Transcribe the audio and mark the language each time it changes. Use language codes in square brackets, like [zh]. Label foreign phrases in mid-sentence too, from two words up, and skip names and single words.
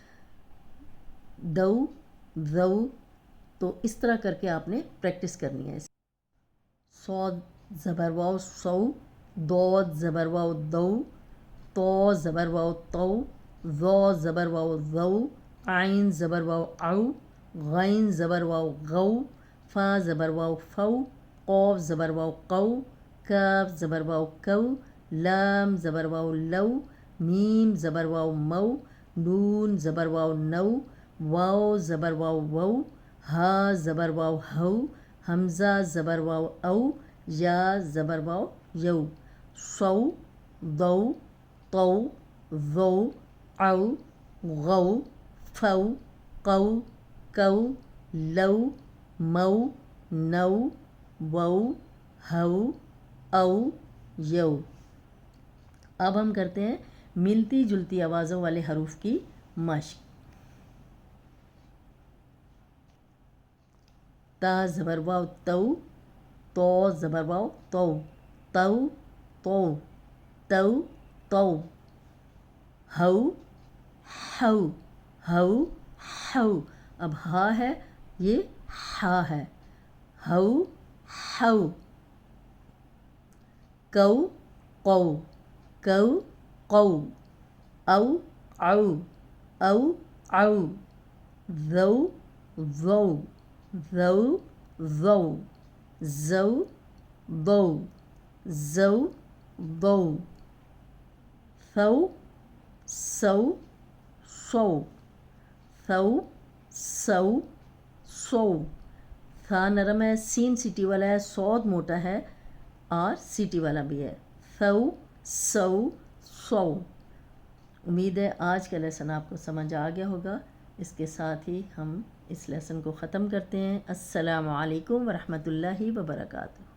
[ur] دَو ظَو، تو اس طرح کرکے آپ نے پریکٹس کرنی ہے. صاد زبر واؤ صَو، ضاد زبر واؤ ضَو، طو زبر واؤ طَو، ظو زبر واؤ ظَو, عین زبر واؤ عَو، غین زبر واؤ غَو، فا زبر واؤ فَو، قاف زبر واؤ قَو، کاف زبر واؤ کَو، لام زبر واؤ لَو, میم زبر واؤ مَو، نون زبر واؤ نَو، واؤ زبر واؤ وَو، ہا زبر واؤ ہَو، ہمزہ زبر واؤ ءَو، یا زبر واؤ یَو. صَو ضَو طَو ظَو عَو غَو فَو قَو کَو لَو مَو نَو وَو ہَو ءَو یَو. اب ہم کرتے ہیں ملتی جلتی آوازوں والے حروف کی مشق. تا زبر واؤ تَو، طو زبر واؤ طَو، تَو طو، تَو طو، ہَو ہَو ہَو ہَو. اب ہا ہے، یہ حا ہے، ہَو حَو. کَو قَو کَو قَو, عَو ءَو عَو ءَو، زَو ذَو ضَو ظَو، زَو ذَو ضَو ظَو, ثَو سَو صَو، ثَو سَو صَو. ثا نرم ہے، سین سیٹی والا ہے، صاد موٹا ہے اور سیٹی والا بھی ہے. ثَو سَو صَو. امید ہے آج کا لیسن آپ کو سمجھ آ گیا ہوگا۔ اس کے ساتھ ہی ہم اس لیسن کو ختم کرتے ہیں۔ [ar] السلام علیکم ورحمۃ اللہ وبرکاتہ۔